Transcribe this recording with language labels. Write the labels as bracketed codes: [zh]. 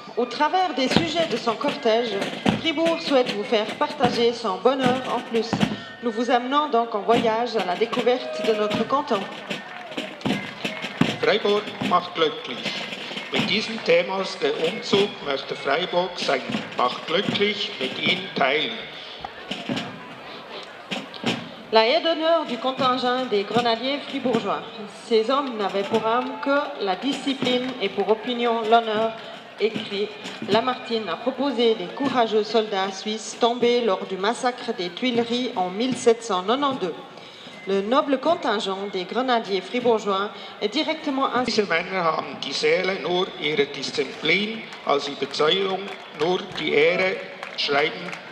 [fr] Au travers des sujets de son cortège, Fribourg souhaite vous faire partager son bonheur en plus. Nous vous amenons donc en voyage à la découverte de notre canton. [de] Freiburg macht glücklich. Mit diesem Thema der Umzug möchte Freiburg sein Macht glücklich mit Ihnen teilen. [fr] La haie d'honneur du contingent des grenadiers fribourgeois. Ces hommes n'avaient pour âme que la discipline et pour opinion l'honneur, écrit Lamartine a proposé des courageux soldats suisses tombés lors du massacre des Tuileries en 1792. Le noble contingent des Grenadiers fribourgeois est directement [de] Diese Männer haben die Seele nur ihrer Disziplin, als Überzeugung nur die Ehre schreiben.